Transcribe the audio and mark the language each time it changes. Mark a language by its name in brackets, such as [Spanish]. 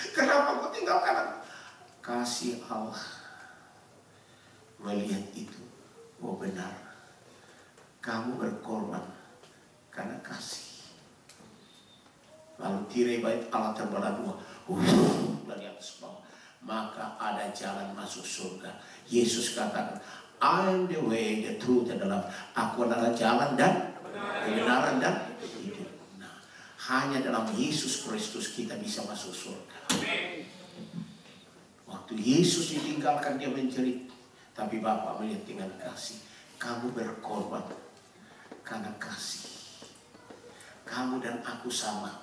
[Indonesian] Kenapa kau tinggalkan aku? Kasih Allah melihat itu. Oh benar, kamu berkorban karena kasih. Lalu tirai bait Allah terbelah dua, dari atas bawah. Maka ada jalan masuk surga. Yesus katakan, [English] I am the way, the truth, and the life. [Indonesian] Aku adalah jalan dan kebenaran dan hidup. Nah, hanya dalam Yesus Kristus kita bisa masuk surga. Waktu Yesus ditinggalkan, dia menjerit. Tapi Bapa melihat dengan kasih. Kamu berkorban karena kasih. Kamu dan aku sama.